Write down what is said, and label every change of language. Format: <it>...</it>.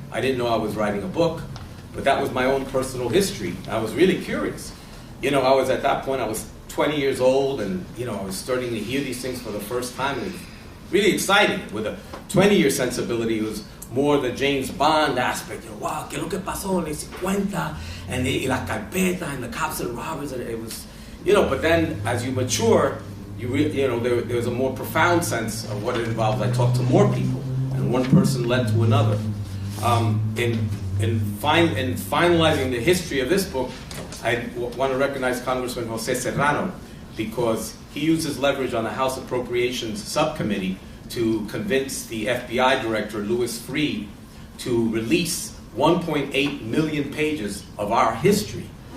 <en>I didn't know I was writing a book. But that was my own personal history. I was really curious. You know, I was at that point, I was 20 years old, and you know, I was starting to hear these things for the first time. It was really exciting. With a 20-year sensibility, it was more the James Bond aspect.</en> <es>You know, wow, ¿qué es lo que pasó en el 50?</es> <en>And la carpeta, and the cops and robbers. And it was, you know, but then as you mature, you know, there's a more profound sense of what it involves. I talked to more people, and one person led to another. In finalizing the history of this book, I want to recognize Congressman Jose Serrano, because he used his leverage on the House Appropriations Subcommittee to convince the FBI Director, Louis Freeh, to release 1.8 million pages of our history.</en>